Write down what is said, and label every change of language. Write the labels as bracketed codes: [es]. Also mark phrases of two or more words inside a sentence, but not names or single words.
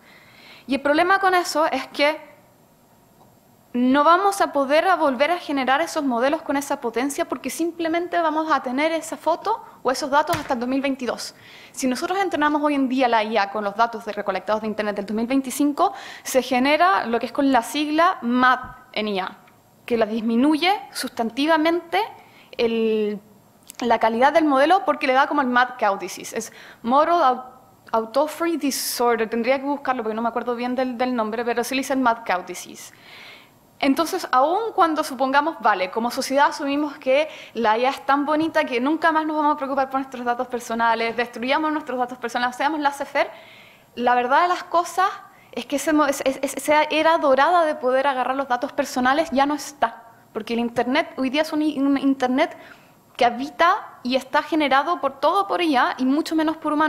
[es] Y el problema con eso es que no vamos a poder volver a generar esos modelos con esa potencia porque simplemente vamos a tener esa foto o esos datos hasta el 2022. Si nosotros entrenamos hoy en día la IA con los datos recolectados de Internet del 2025, se genera lo que es con la sigla MAD en IA, que la disminuye sustantivamente la calidad del modelo porque le da como el [en] mad cow disease. [es] Es [en] Model Autophagy Disorder, [es] tendría que buscarlo porque no me acuerdo bien del nombre, pero sí le dicen [en] mad cow disease. [es] Entonces, aun cuando supongamos, vale, como sociedad asumimos que la IA es tan bonita que nunca más nos vamos a preocupar por nuestros datos personales, destruyamos nuestros datos personales, seamos laissez-faire, la verdad de las cosas es que esa era dorada de poder agarrar los datos personales ya no está, porque el Internet hoy día es un Internet que habita y está generado por IA y mucho menos por humano.